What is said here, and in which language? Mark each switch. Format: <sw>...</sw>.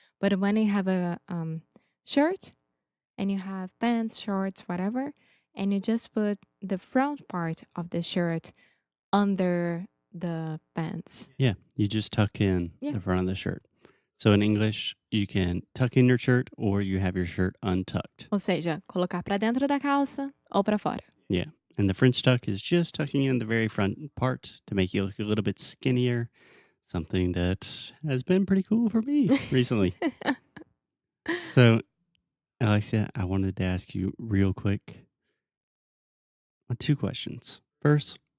<en>But when you have a shirt and you have pants, shorts, whatever, and you just put the front part of the shirt under the pants. Yeah, you just tuck in Yeah. the front of the shirt. So in English, you can tuck in your shirt or you have your shirt untucked.</en> <pt>Ou seja, colocar pra dentro da calça ou pra fora.</pt> <en>Yeah. And the French tuck is just tucking in the very front part to make you look a little bit skinnier. Something that has been pretty cool for me recently. So, Alexia, I wanted to ask you real quick 2 questions. First,</en>